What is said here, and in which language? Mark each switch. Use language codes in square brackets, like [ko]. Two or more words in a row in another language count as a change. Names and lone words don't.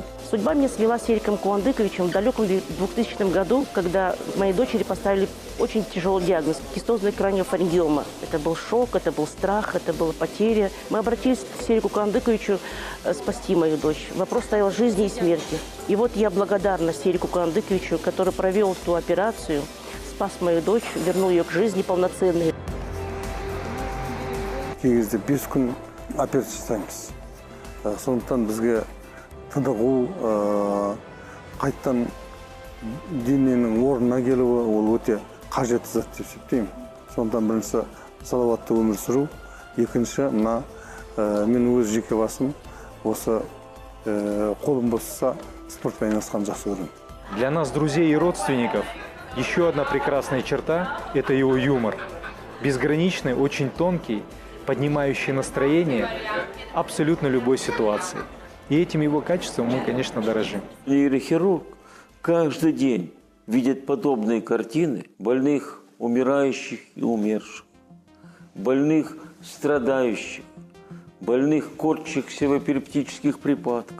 [ru] Судьба меня свела с Сериком Куандыковичем в далеком 2000 году, когда моей дочери поставили очень тяжелый диагноз – кистозная краниофарингиома. Это был шок, это был страх, это была потеря. Мы обратились к Серику Куандыковичу спасти мою дочь. Вопрос стоял жизни и смерти. И вот я благодарна Серику Куандыковичу, который провел ту операцию, спас мою дочь, вернул ее к жизни полноценной. [kk] Кей кезде 5 күн операция жасаймыз. Сондықтан бізге тынығу, қайттан дененің орнына келуі, ол өте қажетті зат деп есептеймін. Сондықтан бірінші салауатты өмір сүру, екінші мына мен өз жеке басым осы қолым босса спортпен айналысқан жақсы көремін. [ru] Для нас, друзей и родственников, еще одна прекрасная черта – это его юмор. безграничный, очень тонкий, поднимающий настроение абсолютно любой ситуации. И этим его качеством мы, конечно, дорожим. Нейрохирург каждый день видит подобные картины больных, умирающих и умерших, больных, страдающих, больных, корчащихся в эпилептических припадках.